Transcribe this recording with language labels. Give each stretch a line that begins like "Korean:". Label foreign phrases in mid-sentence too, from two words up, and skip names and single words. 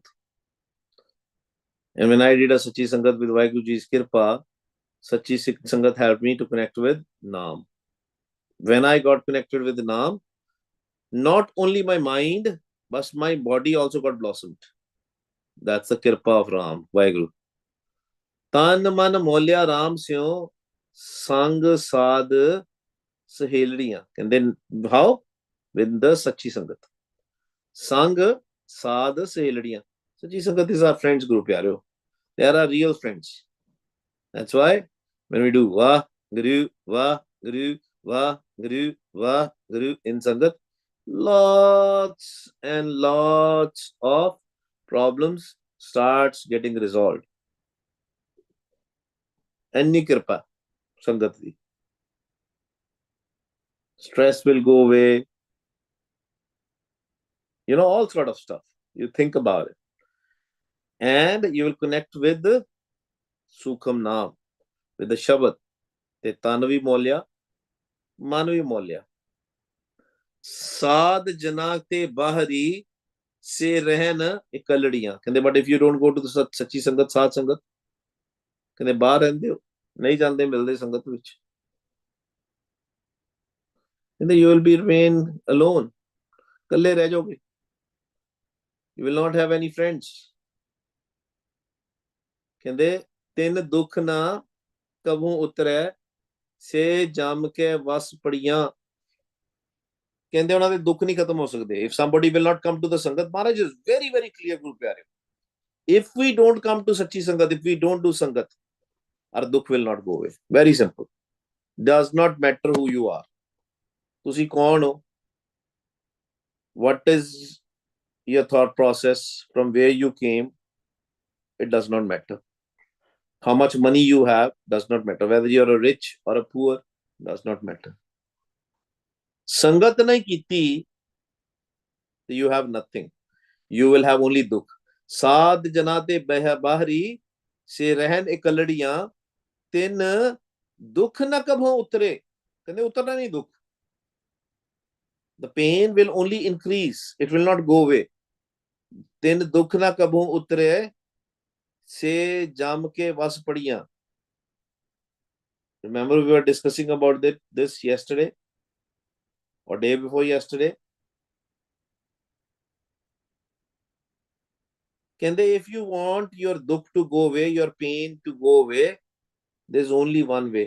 English: and when I did a
Punjabi: ਸੱਚੀ ਸੰਗਤ
English: with Vaheguru ji's kirpa,
Punjabi: ਸੱਚੀ ਸੰਗਤ
English: helped me to connect with Naam। when I got connected with Naam, not only my mind but my body also got blossomed। that's the kirpa of Ram, Vaheguru।
Punjabi: ਤਨ ਮਨ ਮੋਲਿਆ ਰਾਮ ਸਿਓ ਸੰਗ ਸਾਧ ਸਹੇਲੜੀਆਂ। ਕਹਿੰਦੇ
English: how? with the
Punjabi: ਸੱਚੀ ਸੰਗਤ। ਸੰਗ ਸਾਧ ਸਹੇਲੜੀਆਂ। ਸੱਚੀ ਸੰਗਤ
English: is our friends group, ਪਿਆਰਿਓ। they are our real friends। that's why when we do Vaheguru Vaheguru Vaheguru Vaheguru in sangat, lots and lots of problems starts getting resolved।
Punjabi: ਇੰਨੀ ਕਿਰਪਾ ਸੰਗਤ ਦੀ।
English: stress will go away, all sort of stuff। you think about it and you will connect with the Sukham Naam, with the Shabad।
Punjabi: ਤੇ ਤਨ ਵੀ ਮੋਲਿਆ ਮਨ ਵੀ ਮੋਲਿਆ। ਸਾਧ ਜਨਾ ਤੇ ਬਾਹਰੀ ਸੇ ਰਹਿਣ ਇਕੱਲੜੀਆਂ। ਕਹਿੰਦੇ
English: but if you don't go to the
Punjabi: ਸੱਚੀ ਸੰਗਤ, ਸਾਧ ਸੰਗਤ, ਕਹਿੰਦੇ ਬਾਹਰ ਰਹਿੰਦੇ ਹੋ, ਨਹੀਂ ਜਾਂਦੇ ਮਿਲਦੇ ਸੰਗਤ ਵਿੱਚ।
English: ਕਹਿੰਦੇ you will be remain alone,
Punjabi: ਇਕੱਲੇ ਰਹਿ ਜਾਓਗੇ।
English: you will not have any friends।
Punjabi: ਕਹਿੰਦੇ ਤਿੰਨ ਦੁੱਖ ਨਾ ਕਬਹੂ ਉਤਰੈ ਸੇ ਜਮ ਕੇ ਵਸ ਪੜੀਆਂ। ਕਹਿੰਦੇ ਉਹਨਾਂ ਦੇ ਦੁੱਖ ਨਹੀਂ ਖਤਮ ਹੋ ਸਕਦੇ।
English: ਇਫ somebody will not come to the ਸੰਗਤ, ਮਹਾਰਾਜ is very very clear,
Punjabi: ਗੁਰੂ ਪਿਆਰੇ।
English: if we don't come to ਸੱਚੀ ਸੰਗਤ, if we don't do ਸੰਗਤ, our dukh will not go away. Very simple. Does not matter who you are.
Punjabi: ਤੁਸੀਂ ਕੌਣ ਹੋ?
English: What is your thought process? From where you came? It does not matter. How much money you have does not matter. Whether you're a rich or a poor does not matter.
Punjabi: ਸੰਗਤ ਨਹੀਂ ਕੀਤੀ,
English: you have nothing. You will have only dukh.
Punjabi: ਸਾਧ ਜਨਾ ਤੇ ਬਾਹਰੀ ਸੇ ਰਹਨ ਇਕਲੜੀਆਂ ਤਿੰਨ ਦੁੱਖ ਨਾ ਕਭੋਂ ਉਤਰੇ। ਕਹਿੰਦੇ ਉਤਰਨਾ ਨਹੀਂ ਦੁੱਖ।
English: The pain will only increase. It will not go away.
Punjabi: ਤਿੰਨ ਦੁੱਖ ਨਾ ਕਭੋਂ ਉਤਰੇ ਸੇ ਜਮ ਕੇ ਵਸ ਪੜੀਆਂ।
English: Remember we were discussing about this yesterday or day before yesterday. ਕਹਿੰਦੇ if you want your dukh to go away, your pain to go away, there's only one way.